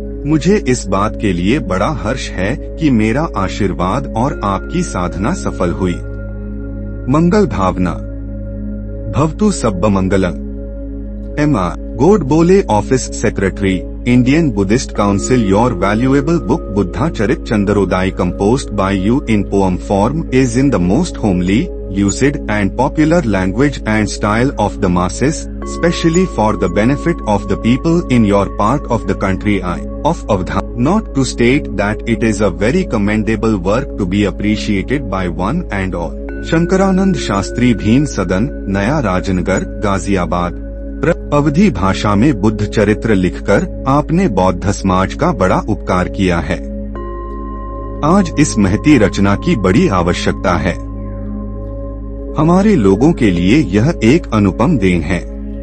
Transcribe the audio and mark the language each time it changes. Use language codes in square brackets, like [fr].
[hi] मुझे इस बात के लिए बड़ा हर्ष है कि मेरा आशीर्वाद और आपकी साधना सफल हुई। मंगल भावना। [pi] भवतु सब्ब मंगलम। [hi] एमा Godbole, office secretary, Indian Buddhist Council. [en] Your valuable book Buddha Charit Chandrodai, composed by you in poem form, is in the most homely, lucid and popular language and style of the masses, specially for the benefit of the people in your part of the country of Avadha. Not to state that it is a very commendable work to be appreciated by one and all. [hi] Shankaranand Shastri, Bhim सदन, नया राजनगर, गाजियाबाद। अवधी भाषा में बुद्ध चरित्र लिखकर आपने बौद्ध समाज का बड़ा उपकार किया है। आज इस महती रचना की बड़ी आवश्यकता है। हमारे लोगों के लिए यह एक अनुपम देन है।